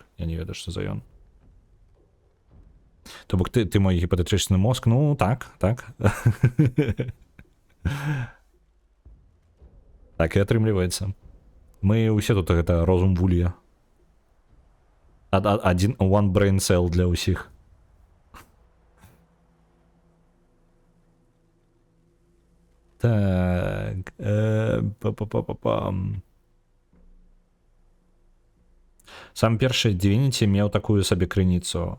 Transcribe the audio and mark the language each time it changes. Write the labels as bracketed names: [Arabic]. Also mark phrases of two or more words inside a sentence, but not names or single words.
[Belarusian] Я не ведаю, што за ён. То бок ты мой гіпатетычны мозг, ну так. Так і атрымліваецца. Мы ўсе тут гэта розум вулія. Один [English] one brain cell [Belarusian] для ўсіх. Так. Сам першы Divinity меў такую сабе крыніцу.